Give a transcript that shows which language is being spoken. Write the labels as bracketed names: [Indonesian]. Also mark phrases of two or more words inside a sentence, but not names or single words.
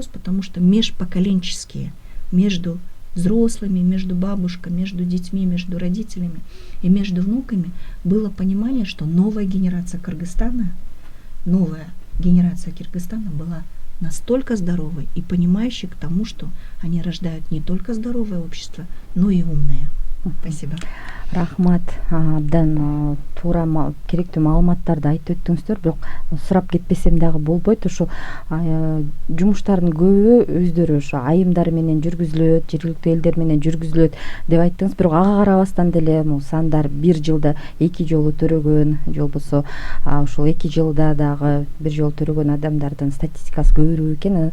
[Russian] Потому что межпоколенческие, между взрослыми, между бабушками, между детьми, между родителями и между внуками было понимание, что новая генерация Кыргызстана была настолько здоровой и понимающей к тому, что они рождают не только здоровое общество, но и умное. Спасибо. [Kyrgyz] Рахмат, абдан туура керектүү маалыматтарды айтып өттүңүздөр, бирок сурап кетпесем дагы болбойт. Ушу жумуштардын көбү өздөрү ошо айымдар менен жүргүзүлөт, жергиликтүү элдер менен жүргүзүлөт деп айттыңыз, бирок ага карабастан деле сандар бир жылда 2 жолу төрөгөн, же болбосо ушул 2 жылда дагы бир жолу төрөгөн адамдардын статистикасы көбүрөөк экен.